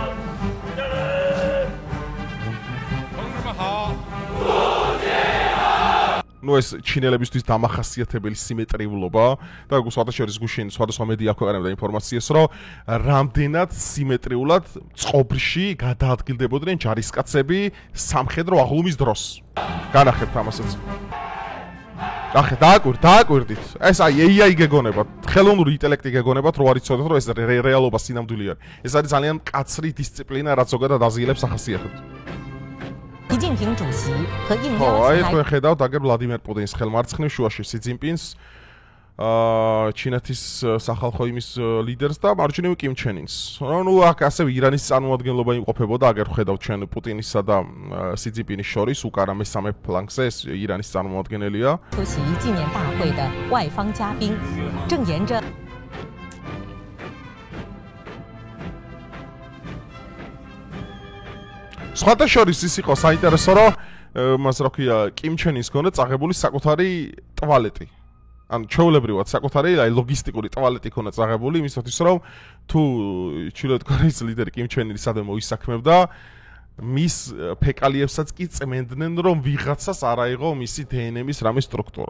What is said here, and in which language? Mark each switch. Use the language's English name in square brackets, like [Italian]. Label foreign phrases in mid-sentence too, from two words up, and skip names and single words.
[Georgian] ნუ ეს ჩინელებისთვის დამახასიათებელი სიმეტრიულობა და სხვადასხვა გუშინ სხვადასხვა მედია აქვეყნებდა ინფორმაციას, რომ რამდენად სიმეტრიულად წყობრში გადაადგილდებოდნენ ჯარისკაცები სამხედრო აღლუმის დროს. განახებთ ამასაც. ახლა დააკვირდით. ეს AI გეგონებათ, ხელოვნური ინტელექტი გეგონებათ, რო არ იცოდეთ, რომ ეს რეალობა სინამდვილე არის. ეს არის ძალიან მკაცრი დისციპლინა, რაც ზოგადად აზიელებს ახასიათებთ. [Chinese] 习近平主席和应邀 [Georgian] აი თქვენ ხედავთ აგერ ვლადიმერ პუტინის ხელმარცხნივ შუაში სი ძინპინს, ჩინეთის სახალხო იმის ლიდერს და მარჯვნივ კიმ ჩენ ინს. ნუ აქ ასევე ირანის წარმომადგენლობა იმყოფებოდა, აგერ ხედავთ ჩვენ პუტინისა და სი ძინპინის შორის, უკარა მესამე ფლანგზე ეს ირანის წარმომადგენელია. [Chinese] 出席纪念大会的外方嘉宾，正沿着 [Georgian] სხვათა შორის ის იყო საინტერესო, რომ მას რა ქვია, კიმ ჩენ ინს გონდა წაღებული საკუთარი ტუალეტი. ანუ ჩვეულებრივად საკუთარი ლოგისტიკური ტუალეტი ქონდა წაღებული, იმისათვის რომ თუ ჩრდილოეთ კორეის ლიდერი კიმ ჩენ ინი სადმე მოისაქმებდა, მის ფეკალიებსაც კი წმენდნენ, რომ ვიღაცას არ აიღო მისი დნმ-ის რამე სტრუქტურა.